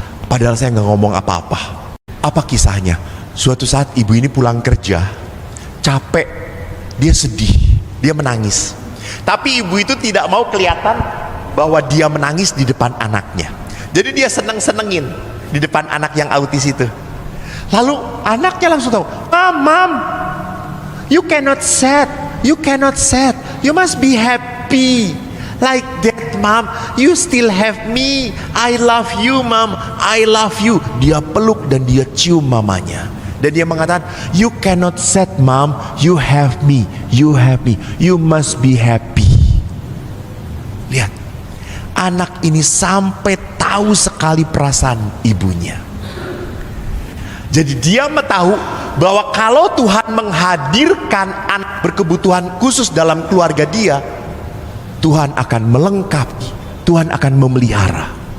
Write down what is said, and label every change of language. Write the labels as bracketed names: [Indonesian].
[Indonesian] Padahal saya nggak ngomong apa-apa." Apa kisahnya? Suatu saat ibu ini pulang kerja, capek, dia sedih, dia menangis. Tapi ibu itu tidak mau kelihatan bahwa dia menangis di depan anaknya. Jadi dia seneng-senengin di depan anak yang autis itu. Lalu anaknya langsung tahu, [English] Mom, you cannot sad, you cannot sad, you must be happy. Like that, Mom, you still have me. I love you, Mom, I love you." [Indonesian] Dia peluk dan dia cium mamanya. Dan dia mengatakan, [English] "You cannot sad, Mom, you have me, you have me, you must be happy." [Indonesian] Lihat, anak ini sampai tahu sekali perasaan ibunya. Jadi dia tahu bahwa kalau Tuhan menghadirkan anak berkebutuhan khusus dalam keluarga dia, Tuhan akan melengkapi, Tuhan akan memelihara.